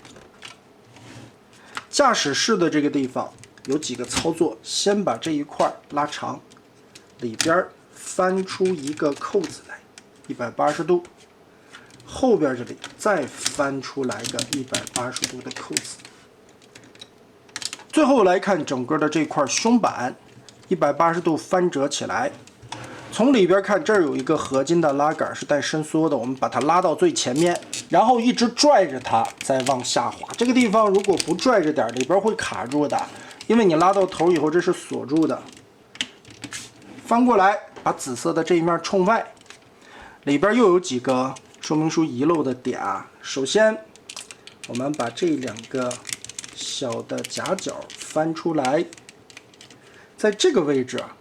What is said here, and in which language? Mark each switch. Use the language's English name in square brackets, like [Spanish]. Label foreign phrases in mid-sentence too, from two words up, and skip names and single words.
[Chinese] 駕駛室的这個地方有幾個操作，先把這一塊拉長，裡邊翻出一個扣子來，180度。後邊這裡再翻出來個180度的扣子，最後來看整個的這塊胸板， 180度翻折起来。从里边看，这儿有一个合金的拉杆是带伸缩的，我们把它拉到最前面，然后一直拽着它，再往下滑。这个地方如果不拽着点，里邊會卡住的，因為你拉到頭以後，這是鎖住的。翻過來，把紫色的這一面衝外，裡邊又有幾個說明書遺漏的點啊。首先，我們把這兩個小的夾角翻出來，在這個位置啊。